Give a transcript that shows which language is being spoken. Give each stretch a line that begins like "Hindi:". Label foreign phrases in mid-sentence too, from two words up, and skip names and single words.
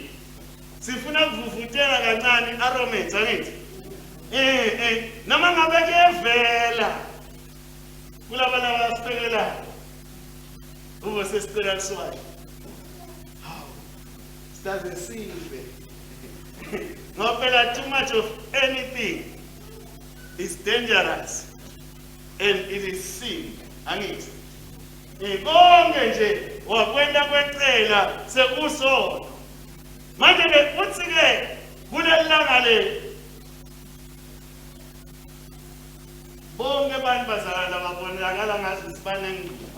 Swati: Sifuna kuvuvutela kancane aromates angithi. Noma ngabe kuyevela kulaba labasiphekela. Ube sesicela kuswayo. Sidaze sife.
English: Ngoba too much of anything is dangerous and it is sin.
Swati: Angithi. Konke nje wakwenda kwecela sekusona. Manje ke uthi ke kulelanga le bonke abantu bazalwana babonakala ngathi sibanengquba.